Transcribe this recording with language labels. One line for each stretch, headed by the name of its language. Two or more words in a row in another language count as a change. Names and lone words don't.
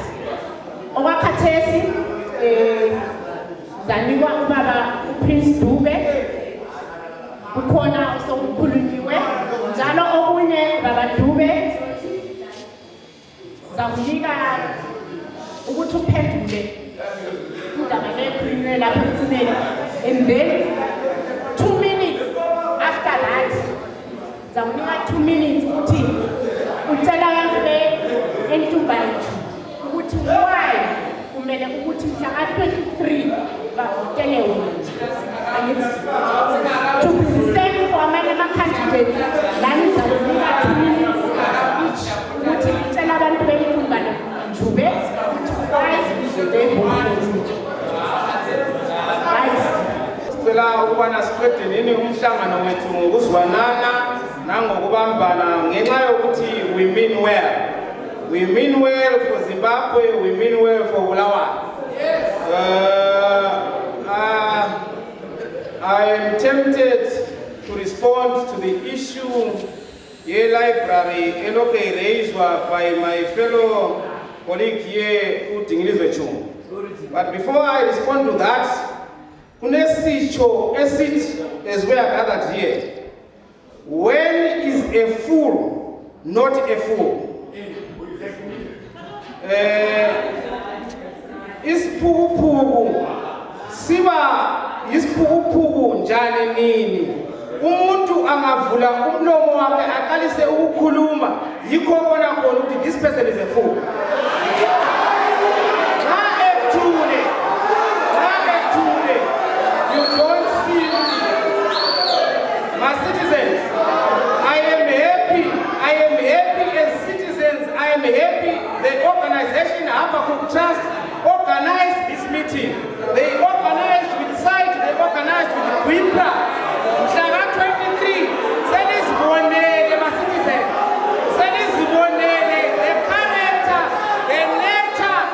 North Ndebele: Okwakhathesi zanikwa ubaba uPrince Dube, kukhona osokukhulunyiwe njalo okunye baba Dube zakunika ukuthi uphendule indaba lekhulunywe lapha emtsineni.
English: And then 2 minutes after that
North Ndebele: zakunika 2 minutes ukuthi utshela abantu be-Entumbane-Njube ukuthi why kumele ukuthi mhla ka-23 bavotele wona.
English: To be the same for
North Ndebele: amanye ama-candidates lani zakunika
English: 2 minutes each
North Ndebele: ukuthi utshela abantu be-Entumbane-Njube ukuthi
English: why they vote.
North Ndebele: Sicela ukubana siqede nini umhlangano wethu ngokuzwanana nangokubambana ngenxa yokuthi
English: we mean well. We mean well for Zimbabwe, we mean well for Bulawayo. I am tempted to respond to the issue ye library eloke raised by my fellow colleague here, Dingilizwe Tshuma. But before I respond to that,
North Ndebele: kunesitsho esithi
English: as we are gathered here, when is a fool not a fool?
North Ndebele: Isiphukuphuku siba isiphukuphuku njani nini? Umuntu angavula umlomo wakhe aqalise ukukhuluma yikho bona khona ukuthi
English: this person is a fool. You don't see my citizens. I am happy as citizens. I am happy the organization Habakuk Trust organized this meeting. They organized with SITE, they organized with WIPRA.
North Ndebele: Mhlaka 23, senizibonele
English: my citizens. Senizibonele the character, the nature